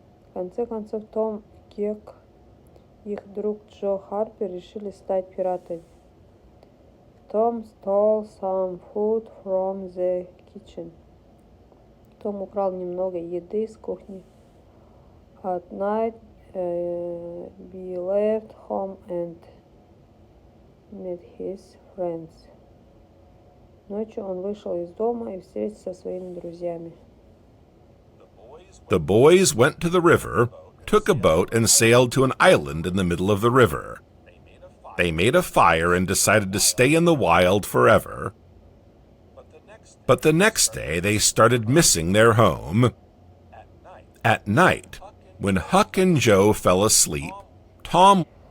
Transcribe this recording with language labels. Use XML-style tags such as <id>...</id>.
<ru>В конце концов, Том, Гек, их друг Джо Харпер решили стать пиратами.</ru> <en>Tom stole some food from the kitchen.</en> <ru>Том украл немного еды с кухни.</ru> <en>At night, he left home and met his friends.</en> <ru>Ночью он вышел из дома и встретился со своими друзьями.</ru> <en>The boys went to the river, took a boat, and sailed to an island in the middle of the river. They made a fire and decided to stay in the wild forever. But the next day, they started missing their home. At night, when Huck and Joe fell asleep, Tom...</en>